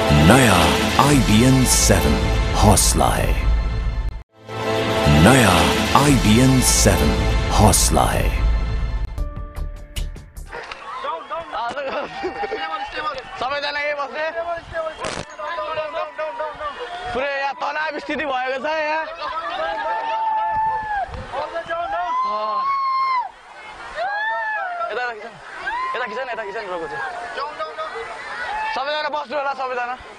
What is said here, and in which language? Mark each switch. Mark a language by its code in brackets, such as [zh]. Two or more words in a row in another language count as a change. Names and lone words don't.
[hi] नया IBN 7 हौसला है। नया IBN 7 हौसला है। [ne] सबैजना यही बस्ने पुरै यहाँ तनाव स्थिति भएको छ यहाँ। यता किसान रोको चाहिँ सबैजना बस्नु होला सबैजना।